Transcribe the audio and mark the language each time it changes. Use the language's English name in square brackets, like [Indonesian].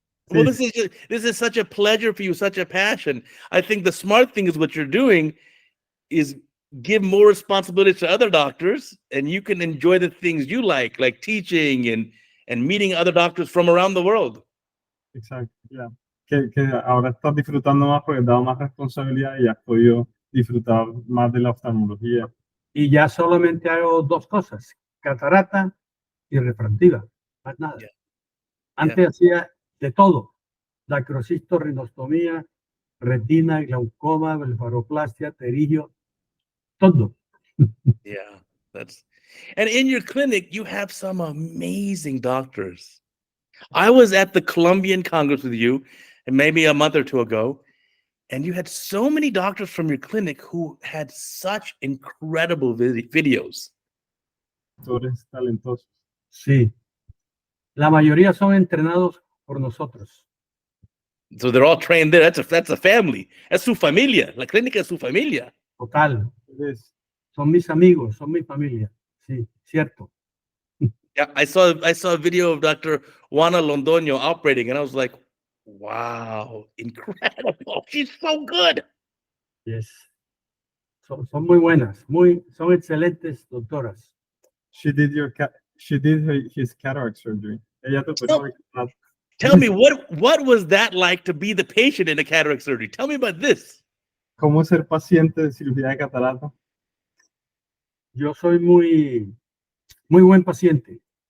[English] Well, this is such a pleasure for you, such a passion. I think the smart thing is what you're doing is give more responsibility to other doctors, and you can enjoy the things you like teaching and meeting other doctors from around the world. [Spanish] Exacto, [English] yeah. [Spanish] Que ahora estás disfrutando más porque has dado más responsabilidad y has podido disfrutar más de la oftalmología. Y ya solamente hago dos cosas, catarata y refractiva, más nada. [English] Yeah. [Spanish] Antes hacía de todo, dacrocisto, rinostomía, retina, glaucoma, blefaroplastia, pterigio, todo. [English] Yeah, and in your clinic, you have some amazing doctors. I was at the Colombian Congress with you, and maybe a month or two ago, and you had so many doctors from your clinic who had such incredible videos. [Spanish] Actores talentosos. Sí. La mayoría son entrenados por nosotros. [English] So they're all trained there. That's a family. That's [Spanish] su familia. La clínica es su familia. Total. [English] Yes. [Spanish] Son mis amigos, son mi familia. Sí, cierto. [English] Yeah, I saw a video of Dr. Juana Londoño operating, and I was like, wow, incredible. She's so good. Yes. [Spanish] Son muy buenas, son excelentes doctoras. [English] She did his cataract surgery. [Spanish] Ella te operó. [English] Tell me, what was that like to be the patient in a cataract surgery? Tell me about this. [Spanish] ¿Cómo ser paciente de cirugía de catarata? Yo soy muy buen paciente.